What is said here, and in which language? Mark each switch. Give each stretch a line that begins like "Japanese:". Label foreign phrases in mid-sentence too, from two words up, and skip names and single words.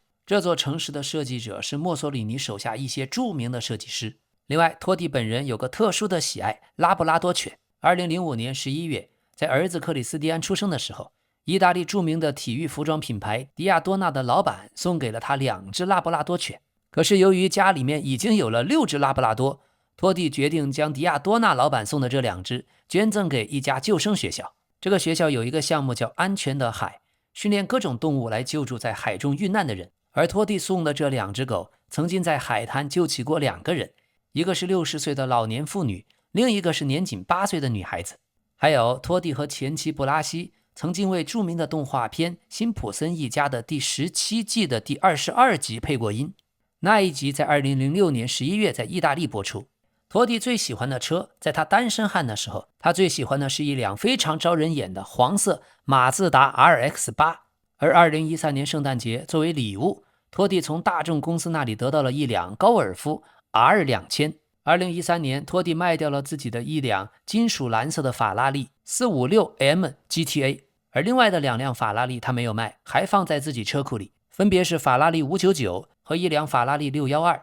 Chinese: 這座城市的設計者是墨索里尼手下一些著名的設計師。另外，托蒂本人有個特殊的喜愛，拉布拉多犬。2005年11月，在兒子克里斯蒂安出生的時候，意大利著名的體育服装品牌迪亞多納的老板送給了他2隻拉布拉多犬。可是由於家裡面已經有了6隻拉布拉多，托蒂決定將迪亞多納老板送的這2隻捐贈給一家救生學校。這個學校有一個項目叫安全的海，訓練各種動物來救助在海中遇難的人。而托蒂送的这2隻狗曾經在海灘救起過2個人，一個是60歲的老年婦女，另一個是年僅8 歲的女孩子。還有托蒂和前妻布拉西曾經為著名的動畫片《辛普森一家》的第17季的第22集配過音，那一集在2006年11月在意大利播出。托蒂最喜歡的車，在他單身漢的時候，他最喜歡的是一輛非常招人眼的黃色馬自達 RX-8。而2013年聖誕節作為禮物，托蒂從大眾公司那裡得到了一輛高爾夫 R2000。2013年，托蒂賣掉了自己的一輛金屬藍色的法拉利 456M GTA， 而另外的2輛法拉利他沒有賣，還放在自己車庫裡，分別是法拉利599和一輛法拉利612。